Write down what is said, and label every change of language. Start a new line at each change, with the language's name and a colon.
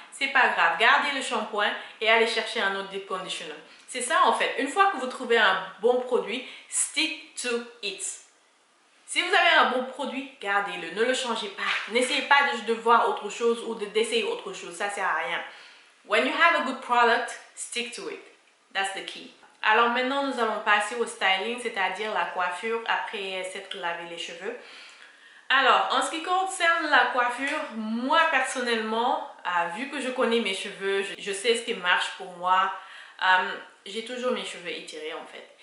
French: C'est pas grave, gardez le shampoing et allez chercher un autre deep conditioner. C'est ça en fait. Une fois que vous trouvez un bon produit,
English: stick to it.
French: Si vous avez un bon produit, gardez-le, ne le changez pas. N'essayez pas de voir autre chose ou d'essayer autre chose, ça sert à rien.
English: When you have a good product, stick to it. That's the key.
French: Alors maintenant, nous allons passer au styling, c'est-à-dire la coiffure après s'être lavé les cheveux. Alors, en ce qui concerne la coiffure, moi personnellement, vu que je connais mes cheveux, je sais ce qui marche pour moi, j'ai toujours mes cheveux étirés en fait.